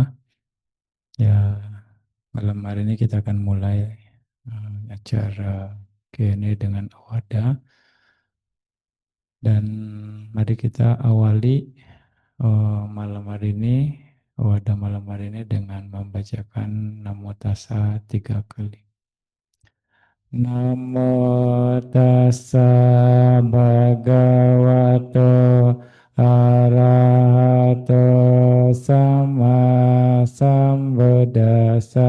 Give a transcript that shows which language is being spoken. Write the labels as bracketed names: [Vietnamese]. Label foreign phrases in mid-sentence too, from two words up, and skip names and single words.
[Indonesian] Ya, malam hari ini kita akan mulai acara Q&A dengan Awada. Dan mari kita awali malam hari ini, Awada malam hari ini dengan membacakan Namo Tassa 3 kali. [Pali] Namo tassa bhagavato arahato sama sambuddhassa.